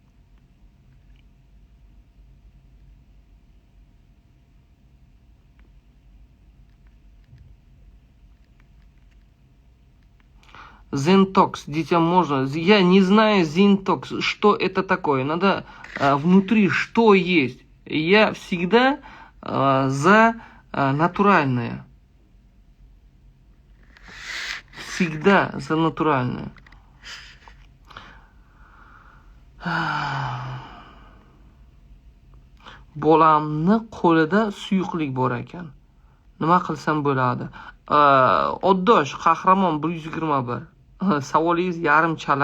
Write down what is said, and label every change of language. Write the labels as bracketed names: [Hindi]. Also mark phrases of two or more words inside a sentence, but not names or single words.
[Russian] Зентокс, детям можно. Я не знаю Зентокс, что это такое. Надо внутри что есть. Я всегда за натуральное. Всегда за натуральное. [Uzbek] Bolamni qo'lida suyuqlik bor ekan. Nima qilsam bo'ladi? Oddosh qahramon 121. Savolingiz yarim chala.